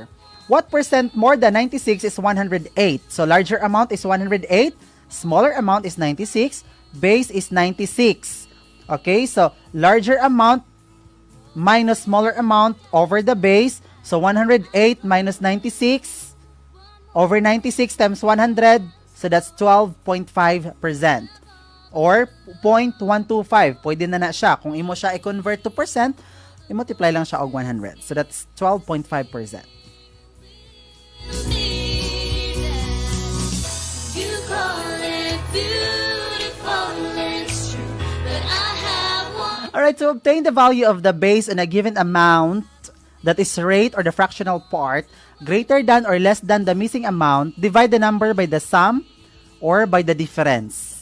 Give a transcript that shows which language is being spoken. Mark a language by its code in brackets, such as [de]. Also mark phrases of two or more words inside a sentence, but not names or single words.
[en] What percent more than 96 is 108? So larger amount is 108, smaller amount is 96, base is 96. Okay, so larger amount minus smaller amount over the base. So 108 minus 96 over 96 times 100. So that's 12.5%. Or 0.125. [ceb] Pwede na siya. Kung imo siya i-convert [en] to percent, [ceb] i-multiply lang siya og 100. [en] So that's 12.5%. Alright, to obtain the value of the base on a given amount, that is rate or the fractional part, greater than or less than the missing amount, divide the number by the sum or by the difference.